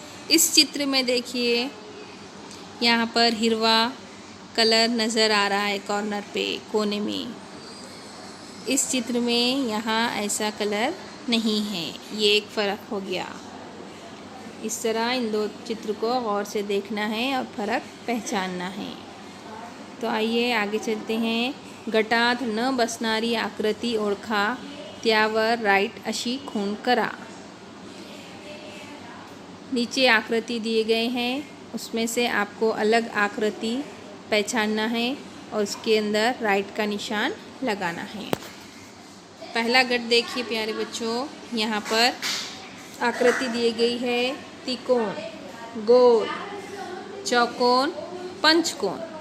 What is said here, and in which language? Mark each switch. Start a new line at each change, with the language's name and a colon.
Hindi: इस चित्र में देखिए, यहाँ पर हिरवा कलर नज़र आ रहा है कॉर्नर पे, कोने में। इस चित्र में यहाँ ऐसा कलर नहीं है। ये एक फ़र्क हो गया। इस तरह इन दो चित्र को गौर से देखना है और फ़र्क पहचानना है। तो आइए आगे चलते हैं।
Marathi: गटात न बसणारी आकृती ओळखा, त्यावर राईट अशी खूण करा।
Hindi: नीचे आकृति दिए गए हैं, उसमें से आपको अलग आकृति पहचानना है और उसके अंदर राइट का निशान लगाना है। पहला गट देखिए प्यारे बच्चों, यहाँ पर आकृति दी गई है त्रिकोण, गोल, चौकोन, पंचकोण।